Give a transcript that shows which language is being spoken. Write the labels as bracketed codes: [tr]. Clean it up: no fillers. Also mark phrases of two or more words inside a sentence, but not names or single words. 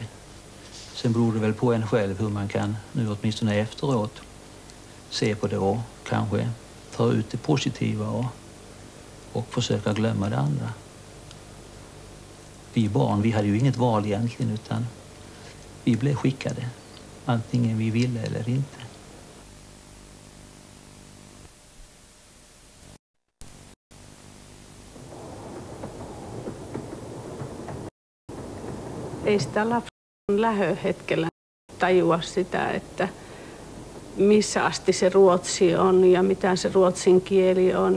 [sv] Sen beror det väl på en själv hur man kan, nu åtminstone efteråt, se på det och kanske ta ut det positiva och försöka glömma det andra. Vi barn, vi hade ju inget val egentligen, utan vi blev skickade, antingen vi ville eller inte. [fi] Ei sitä lapsen lähöhetkellä tajua sitä, että missä asti se ruotsi on ja mitä se ruotsin kieli on.